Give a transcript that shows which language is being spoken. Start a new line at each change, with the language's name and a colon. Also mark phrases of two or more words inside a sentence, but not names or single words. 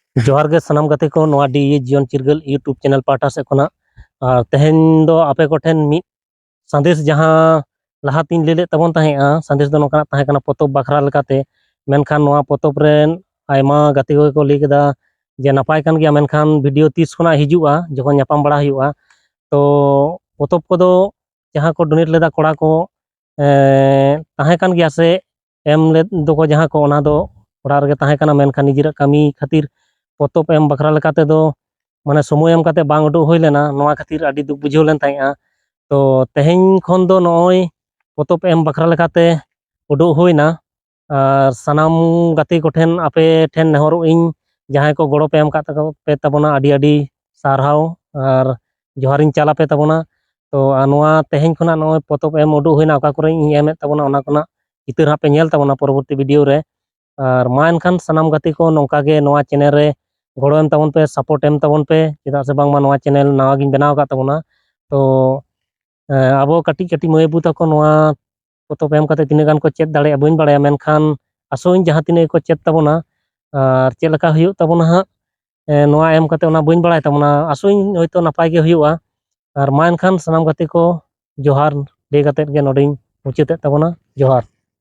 Santali: जोहार गे सनाम गाते को नोआ डी जीवन चिरगल यूट्यूब चैनल पाटा से कोना और तेहेन दो आपे कोठेन मी संदेश जहां लहा तीन लेले तबन ताहेआ संदेश दो नोका ताहे कना पोतोब बखरा लेकाते मेनखान नोआ पोतोब रेन आयमा गाते को लई केदा जे नपाय कान गया मेनखान वीडियो 30 खुना हिजुआ जखन न्यापाम बड़ा हुआ तो पोतोब को दो जहां को डोनेट लेदा कोड़ा को ताहे कान गया से एम ले दो को जहां को ओना दो ओड़ा रगे ताहे कना मेनखान निजिरा कमी खातिर पोतोब एम बखरा लेकाते दो माने समय एम काते बांग उडु होय लेना नोआ खातिर आडी दुख बुझाव लेन ताहेआ तो तेहेन खन दो नय पोतोब एम बखरा लेकाते उडु होयना और सनाम गाते कोठेन आपे ठेन नेहरो इन जहां को गड़ो पे एम का पे तबना आडी आडी सारहाव और जोहारिन चाला पे तबना तो नोआ तेहेन खना नय पोतोब एम उडु होयना ओका करे इन एम तबना ओना कोना चितर हा पे नेल तबना परवर्ती वीडियो रे और मा एनखान सनाम गाते को नोंका गे नोआ चैनल रे गड़ो एम तबन पे सपोर्ट एम तबन पे चेदा से बांगमा नोआ चैनल नावा गिन बनाव का तबना तो आबो कटी कटी मय बु तको नोआ पोतोब एम काते तिने गान को चेक दाड़े बइन बाड़ाया मेनखान आसोइन जहां तिने को चेक तबना और चेक लका हुयु तबना हा नोआ एम काते ओना बइन बाड़ाय तबना आसोइन होयतो नपाय गे हुयुआ और मा एनखान सनाम गाते को जोहार दे गाते गे नोडिन मुचाते तबना जोहार।